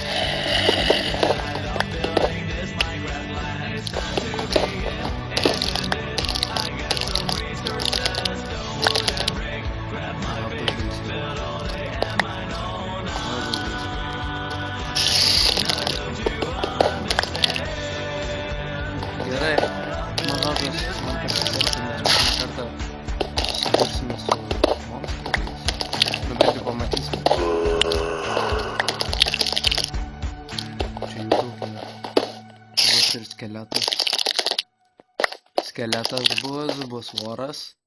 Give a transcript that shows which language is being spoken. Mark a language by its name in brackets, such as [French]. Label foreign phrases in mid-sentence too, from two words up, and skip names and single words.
[English] I love building this Minecraft land. It's time to begin, isn't it? I get some resources, stone, wood, and brick. Grab my pick, build all day and mine all night. Now don't you understand? [Lithuanian] Gerai, man rodos, man pasisekė, mes pirmą kartą susidursime su monstrais. Nu bent jau pamatysime. Čia jų daug yra. Bus ir skeletas. Skeletas bus voras.